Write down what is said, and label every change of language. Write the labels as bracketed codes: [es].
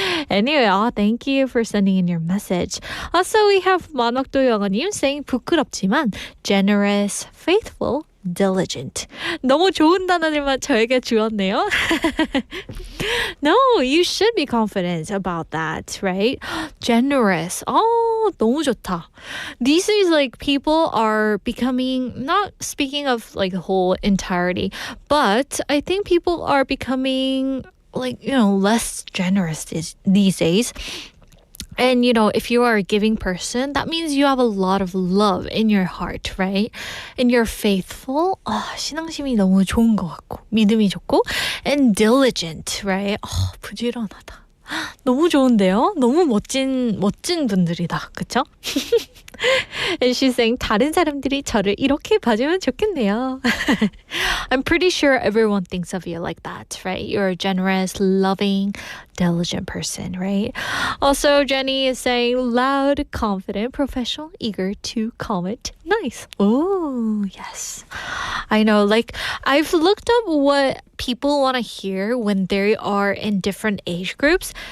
[en] Anyway, thank you for sending in your message. Also, we have 만옥도 영어님 saying [ko] 부끄럽지만 [en] generous, faithful, diligent. [ko] 너무 좋은 단어들만 저에게 주었네요. [en] No, you should be confident about that, right? [ko] Generous. 너무 좋다. [en] These days, people are becoming, not speaking of the whole entirety, but I think people are becoming less generous these days. And, you know, if you are a giving person, that means you have a lot of love in your heart, right? And you're faithful. [ko] 신앙심이 너무 좋은 것 같고, 믿음이 좋고, [en] and diligent, right? [ko] 부지런하다. 너무 좋은데요? 너무 멋진 분들이다. 그쵸? [en] And she's saying [ko] 다른 사람들이 저를 이렇게 봐주면 좋겠네요. [en] I'm pretty sure everyone thinks of you like that, right? You're a generous, loving, diligent person, right? Also, Jenny is saying loud, confident, professional, eager to comment. Nice. Oh, yes. I know, like, I've looked up what people want to hear when they are in different age groups.